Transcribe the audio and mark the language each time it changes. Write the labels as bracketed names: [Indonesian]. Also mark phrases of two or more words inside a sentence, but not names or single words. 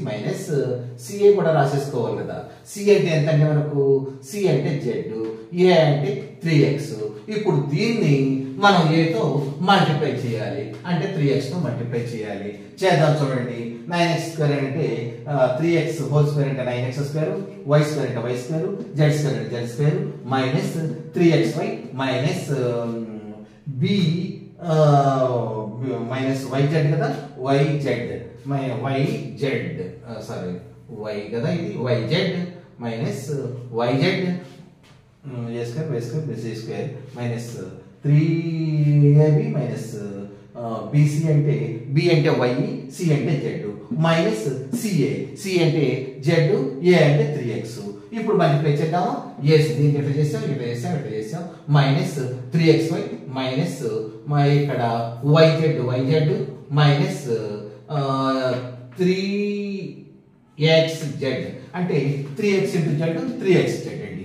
[English] minus CA [Telugu] కూడా రాసేసుకోవాలి కదా సి అంటే ఎంత అంటే మనకు సి అంటే జెడ్ ఏ అంటే 3x ఇప్పుడు దీన్ని మనం ఏతో మల్టిప్లై చేయాలి అంటే 3x తో మల్టిప్లై చేయాలి చేద్దాం చూడండి [English] 9x square [Telugu] అంటే [English] 3x whole square [Telugu] అంటే [English] 9x square y square [Telugu] అంటే y స్క్వేర్ z స్క్వేర్ అంటే [English] z square minus 3xy minus b minus yz [Telugu] కదా [English] y [Telugu] కదా ఇది [English] yz minus yz a square y square plus a square minus 3ab minus bc [Telugu] అంటే b అంటే y c అంటే z మైనస్ c అంటే z a అంటే 3x ఇప్పుడు మల్టిప్లై చేద్దామా yes దీన్ని ఎట్లా చేస్తాం [English] minus 3xy minus [Telugu] ఇక్కడ [English] yz minus 3xz [Telugu] అంటే [English] 3x into z 3xz [Telugu] అండి